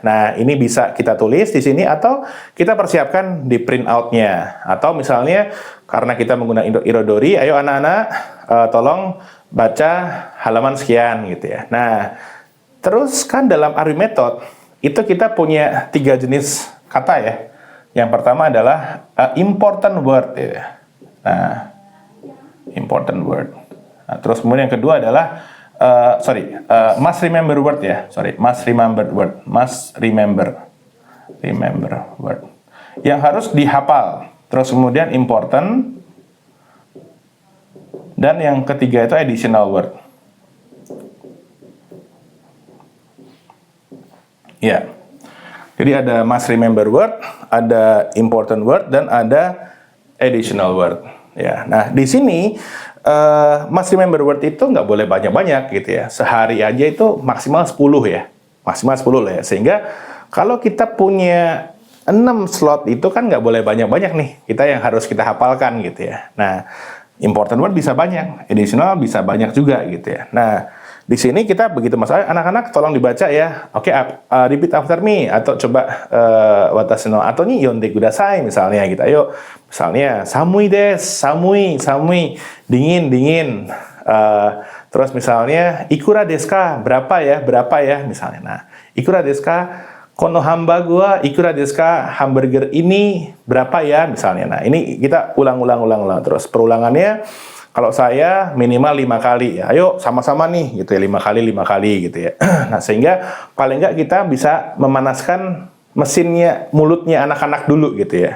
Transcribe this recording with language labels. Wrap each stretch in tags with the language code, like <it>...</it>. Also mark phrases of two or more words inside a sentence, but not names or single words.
<id>Nah, ini bisa kita tulis di sini atau kita persiapkan di print out-nya. Atau misalnya karena kita menggunakan Irodori, ayo anak-anak tolong baca halaman sekian gitu ya. Nah, terus kan dalam ARWI method itu kita punya 3 jenis kata ya. Yang pertama adalah</id> <en>important word</en> <id>ya. Nah,</id> <en>important word.</en> <id>Nah, terus kemudian yang kedua adalah</id> <en>must remember word</en> <id>ya.</id> <en>Must remember word. Must remember word.</en> <id>Yang harus dihafal. Terus kemudian important. Dan yang ketiga itu</id> <en>additional word.</en> <id>Ya. Jadi ada</id> <en>must remember word,</en> <id>ada</id> <en>important word,</en> <id>dan ada</id> <en>additional word.</en> <id>Ya. Nah, di sini</id> <en>must remember word</en> <id>itu nggak boleh banyak-banyak gitu ya. Sehari aja itu maksimal 10 ya. Maksimal 10 lah ya. Sehingga kalau kita punya 6 slot itu kan nggak boleh banyak-banyak nih. Kita yang harus kita hafalkan gitu ya. Nah,</id> <en>important word</en> <id>bisa banyak, additional bisa banyak juga gitu ya. Nah, di sini kita begitu masalah, anak-anak tolong dibaca ya. Oke,</id> <en>repeat after me</en> <id>atau coba</id> <ja>私の後に読んでください</ja> <id>misalnya gitu. Ayo, misalnya</id> <ja>寒いです,</ja> <id>samui, dingin. Terus misalnya</id> <ja>いくらですか,</ja> <id>berapa ya misalnya. Nah,</id> <ja>いくらですか、このハンバーガーはいくらですか, hamburger ini berapa ya misalnya.</ja> <id>Nah, ini kita ulang terus. Perulangannya kalau saya minimal 5 kali ya. Ayo sama-sama nih gitu ya, 5 kali gitu ya. Nah, sehingga paling nggak kita bisa memanaskan mesinnya, mulutnya anak-anak dulu gitu ya.</id>